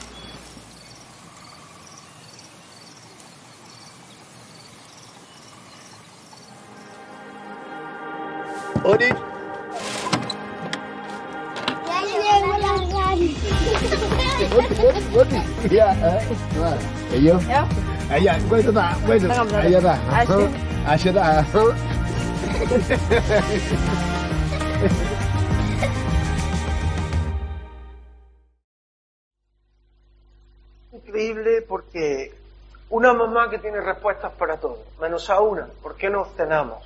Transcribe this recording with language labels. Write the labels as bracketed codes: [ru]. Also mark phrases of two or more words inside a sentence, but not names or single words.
[id] Odi. Ya, ayo. Ayo, gue itu tak, ayo dah. Asyik dah. [es] Increíble, porque una mamá que tiene respuestas para todo, menos a una. ¿Por qué no cenamos?